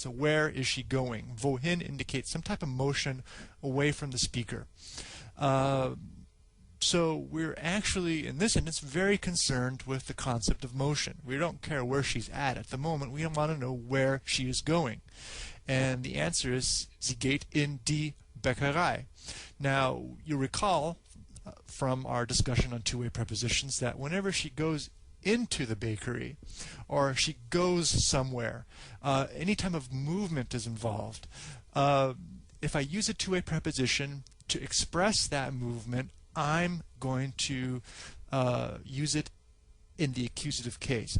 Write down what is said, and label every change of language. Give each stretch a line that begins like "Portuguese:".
English: So where is she going? Wohin indicates some type of motion away from the speaker. So we're actually, in this instance, very concerned with the concept of motion. We don't care where she's at the moment. We don't want to know where she is going. And the answer is,
German: sie geht in die Bäckerei.
English: Now, you recall from our discussion on two-way prepositions that whenever she goes into the bakery or she goes somewhere, any time of movement is involved. If I use a two-way preposition to express that movement, I'm going to use it in the accusative case.